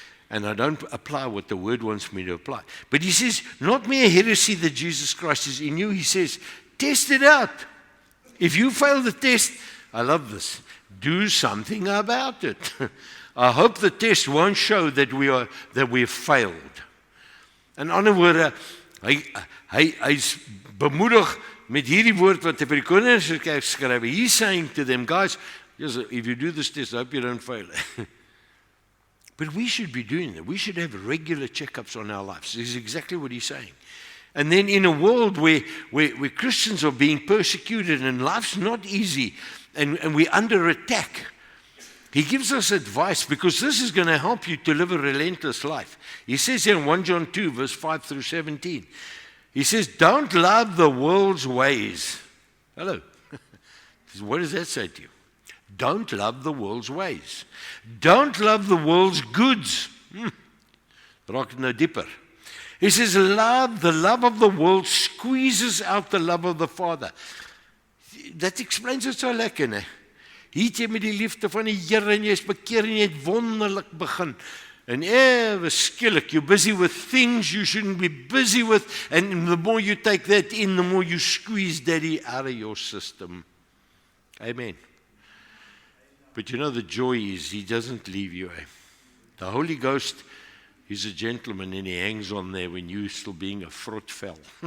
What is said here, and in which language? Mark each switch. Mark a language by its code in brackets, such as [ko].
[en] And I don't apply what the word wants me to apply. But he says, not mere heresy that Jesus Christ is in you. He says, test it out. If you fail the test, I love this, do something about it. I hope the test won't show that we've failed. [af] In ander woorde, hy's bemoedig met hierdie woord wat hy vir die Koningskerk skryf. [en] He's saying to them, guys, if you do this test, I hope you don't fail. But we should be doing that. We should have regular checkups on our lives. This is exactly what he's saying. And then in a world where Christians are being persecuted and life's not easy and we're under attack, he gives us advice because this is going to help you to live a relentless life. He says here in 1 John 2, verse 5 through 17, he says, don't love the world's ways. Hello. What does that say to you? Don't love the world's ways. Don't love the world's goods. [af] Raak nou dieper. [en] He says, the love of the world squeezes out the love of the Father. That explains it so lekker, né? [af] Hier het jy met die liefde van die Here en jy is bekeer en jy het wonderlik begin. [en] And ever skielik, you're busy with things you shouldn't be busy with, and the more you take that in, the more you squeeze Daddy out of your system. Amen. But you know the joy is he doesn't leave you. The Holy Ghost is a gentleman and he hangs on there when you're still being a vrotvel.